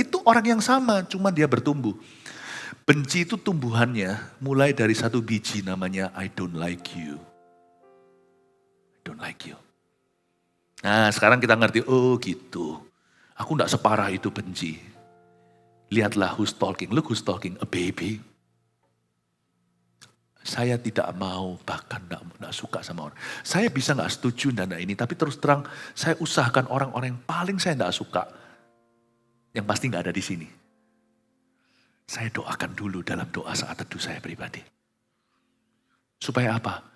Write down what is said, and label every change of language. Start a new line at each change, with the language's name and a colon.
Indonesian: Itu orang yang sama, cuma dia bertumbuh. Benci itu tumbuhannya mulai dari satu biji namanya
English: I don't like you. Don't like you.
Indonesian: Nah sekarang kita ngerti, oh gitu. Aku gak separah itu benci. Lihatlah
English: who's talking, look who's talking, a baby.
Indonesian: Saya tidak mau, bahkan gak suka sama orang. Saya bisa gak setuju dan ini, tapi terus terang saya usahakan orang-orang yang paling saya gak suka. Yang pasti gak ada di sini. Saya doakan dulu dalam doa saat teduh saya pribadi. Supaya apa?